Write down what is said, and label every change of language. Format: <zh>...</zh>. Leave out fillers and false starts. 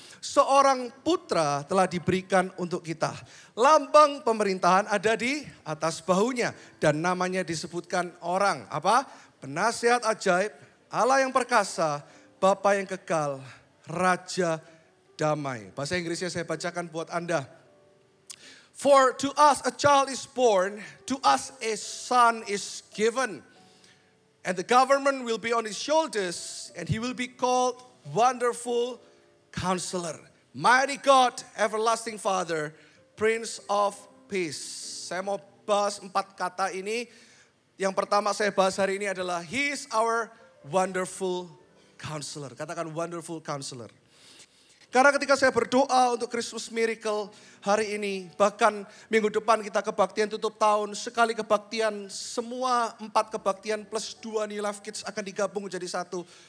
<id>Seorang putra telah diberikan untuk kita. Lambang pemerintahan ada di atas bahunya. Dan namanya disebutkan orang. Apa? Penasihat ajaib, Allah yang perkasa, Bapa yang kekal, Raja damai. Bahasa Inggrisnya saya bacakan buat Anda.</id> <en>For to us a child is born, to us a son is given. And the government will be on his shoulders, and he will be called Wonderful Counselor, Mighty God, Everlasting Father, Prince of Peace.</en> <id>Saya mau bahas 4 kata ini. Yang pertama saya bahas hari ini adalah</id> <en>He is our wonderful counselor.</en> <id>Katakan</id> <en>wonderful counselor.</en> <id>Karena ketika saya berdoa untuk Christmas Miracle hari ini, bahkan minggu depan kita kebaktian tutup tahun, sekali kebaktian, semua 4 kebaktian plus 2 New Life Kids akan digabung menjadi satu.</id>